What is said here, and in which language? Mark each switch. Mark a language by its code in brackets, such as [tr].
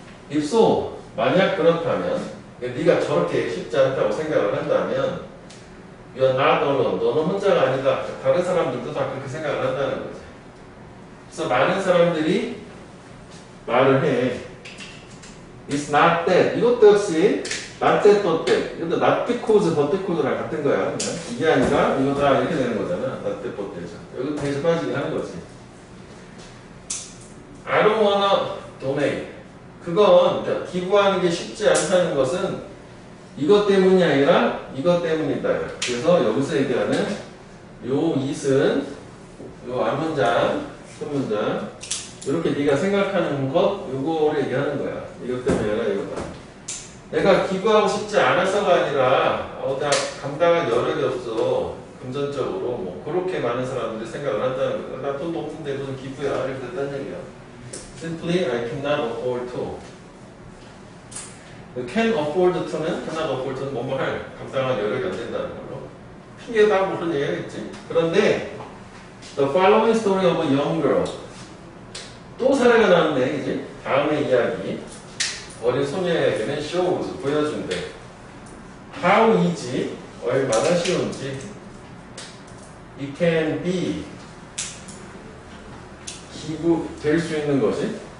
[en] If so, [ko] 만약 그렇다면 네가 저렇게 쉽지 않다고 생각을 한다면 [en] You're not alone. [ko] 너는 혼자가 아니다. 다른 사람들도 다 그렇게 생각을 한다는 거지. 그래서 많은 사람들이 말을 해. [en] It's not that. [ko] 이것도 역시 not that, not that. 이것도 not because, but because랑 같은 거야. 그냥. 이게 아니라 이거다 이렇게 되는 거잖아. [en] not that, but that. [ko] 여기 대신 빠지게 하는 거지. [en] I don't wanna donate. [ko] 그건 그러니까 기부하는 게 쉽지 않다는 것은 이것 때문이 아니라 이것 때문이다. 그래서 여기서 얘기하는 요 it은 요 앞문장, 끝문장 이렇게 네가 생각하는 것 요거를 얘기하는 거야. 이것 때문이 아니라 이거다. 내가 기부하고 싶지 않아서가 아니라 나 감당할 여력이 없어. 금전적으로 뭐 그렇게 많은 사람들이 생각을 한다는 거야. 나 돈도 없는데 무슨 기부야 이렇게 됐다는 얘기야. [en] Simply I cannot afford to. [ko] Can afford to는 cannot afford to는 뭐뭐 할 감당할 여력이 안 된다는 걸로 핑계다 뭐 그런 얘기겠지. [en] 그런데 The following story of a young girl. [ko] 또 사례가 나왔네 이제. 다음의 이야기. 어린 소녀에게는 shows 보여준대. [en] How easy [ko] 얼마나 쉬운지. [en] It can be [ko] 기부될 수 있는 것이.